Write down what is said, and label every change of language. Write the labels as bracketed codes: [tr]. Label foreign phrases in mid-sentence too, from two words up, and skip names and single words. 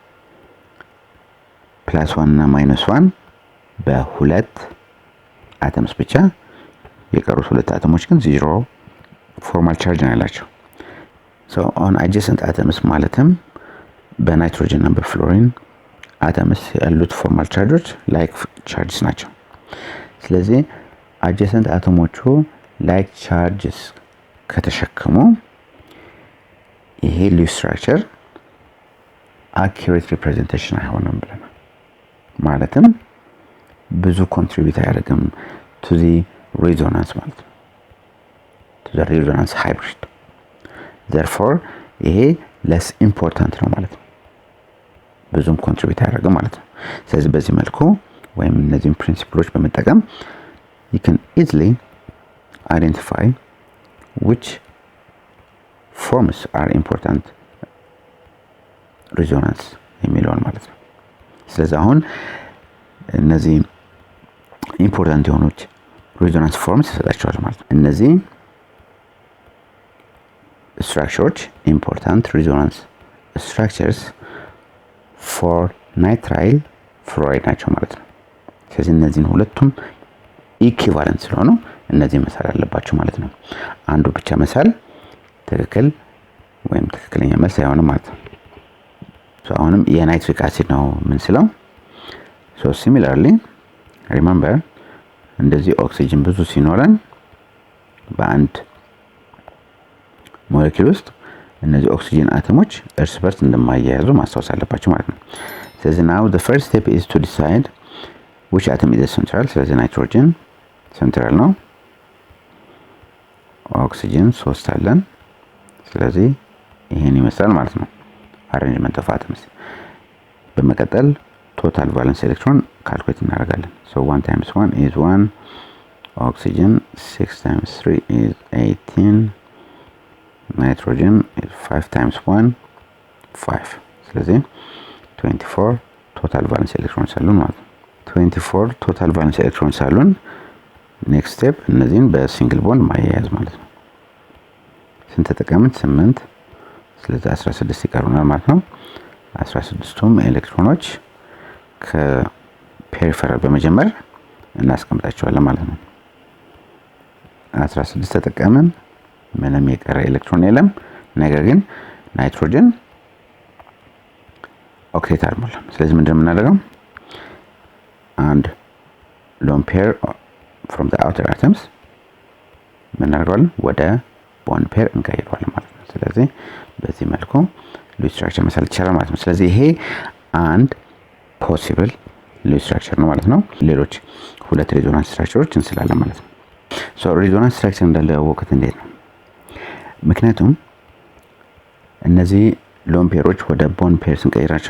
[am] +1 እና -1 በሁለት አተምስ ብቻ የቀሩት ሁለት አተሞች ግን ዜሮ [en] formal charge [am] ነው ያላቸው [en] so on adjacent atoms [am] ማለትም በናይትሮጅን እና በፍሎሪን አተምስ ያሉት [en] formal charges like charges [am] ናቸው ስለዚህ adjacent አተሞቹ [en] like charges [am] ከተሸከሙ ይሄ [en] Lewis structure accurate representation [am] አይሆንም ብለናል ማለትም ብዙ ኮንትሪቢዩት አያደርግም [en] to the resonance [am] ማለት ነው [en] to the resonance hybrid therefore [am] ይሄ [en] less important [am] ነው ማለት ነው ብዙም ኮንትሪቢዩት አያደርግም ማለት ነው ስለዚህ በዚህ መልኩ ወይም እነዚህን ፕሪንሲፕሎች በመጠቀም [en] you can easily identify which forms are important resonance [am] የሚለውን ማለት ነው ስለዚህ አሁን እነዚህ ኢምፖርታንት የሆኑት [en] resonance forms [am] ይሰጣቸዋል ማለት ነው እነዚህ [en] structures important resonance structures for nitrile fluoride [am] ናቸው ማለት ነው ስለዚህ እነዚህን ሁለቱም ኢኩቫለንት ስለሆኑ እነዚህ መሳል አለባቸው ማለት ነው አንዱ ብቻ መሳል ትክክል ወይም ትክክለኛ መልስ አይሆንም ማለት ነው so አሁንም የናይትሪክ አሲድ ነው ምን ስለው [en] so similarly remember [am] እንደዚህ ኦክሲጅን ብዙ ሲኖረን በአንድ ሞለኪውል ውስጥ እነዚህ ኦክሲጅን አተሞች እርስ በርስ እንደማያያዙ ማስታወስ አለባቸው ማለት ነው ስለዚህ [en] now the first step is to decide which atom is central [am] ስለዚህ ናይትሮጅን ሴንትራል ነው ኦክሲጅን 3 አለን ስለዚህ ይሄን ይመስላል ማለት ነው [en] arrangement of atoms [am] በመቀጠል [en] total valence electron calculate [am] እናደርጋለን [en] so 1 times 1 is 1 oxygen 6 times 3 is 18 nitrogen is 5 times 1 5 [am] ስለዚህ [en] 24 total valence electrons [am] አሉን ማለት ነው [en] 24 total valence electrons [am] አሉን [en] next step [am] እነዚህን [en] በsingle bond [am] ማያያዝ ማለት ነው ስንት ተጠቀምን 8 ስለዚህ 16 ይቀሩናል ማለት ነው 16ቱም ኤሌክትሮኖች ከፔሪፈራል በመጀመር እናስቀምጣቸዋለን ማለት ነው 16 ተጠቀምን ምንም የቀረ ኤሌክትሮን የለም ነገር ግን ናይትሮጅን ኦክቴት አልሞላም ስለዚህ ምንድነው የምናደርገው [en] and lone pair from the outer atoms [am] ምናደርጋለን ወደ [en] bond pair [am] እንቀይረዋለን ማለት ነው ስለዚህ በዚህ መልኩ [en] Lewis structure [am] መሳል ይቻላል ማለት ነው ስለዚህ ይሄ አንድ [en] possible Lewis structure [am] ነው ማለት ነው ሌሎች ሁለት [en] resonance structures [am] እንስላለን ማለት ነው ሶ [en] resonance structure [am] እንዳለ ያወቁት እንዴት ነው ምክንያቱም እነዚህ [en] lone pairs [am] ወደ [en] bond pair [am] ስንቀይራቸው